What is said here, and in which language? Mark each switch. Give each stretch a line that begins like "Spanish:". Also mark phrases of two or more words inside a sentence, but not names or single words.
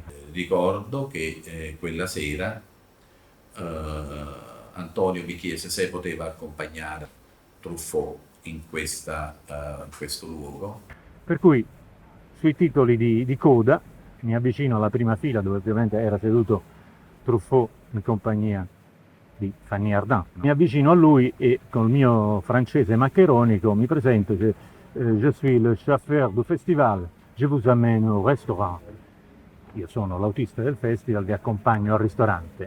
Italian: Ricordo che quella sera Antonio mi chiese se poteva accompagnare Truffaut in questo luogo. Per cui sui titoli di coda mi avvicino alla prima fila, dove ovviamente era seduto Truffaut in compagnia di Fanny Ardant. Mi avvicino a lui e col mio francese maccheronico mi presento:
French: je suis le chauffeur du festival, je vous amène au restaurant.
Italian: Io sono l'autista del festival, vi accompagno al ristorante.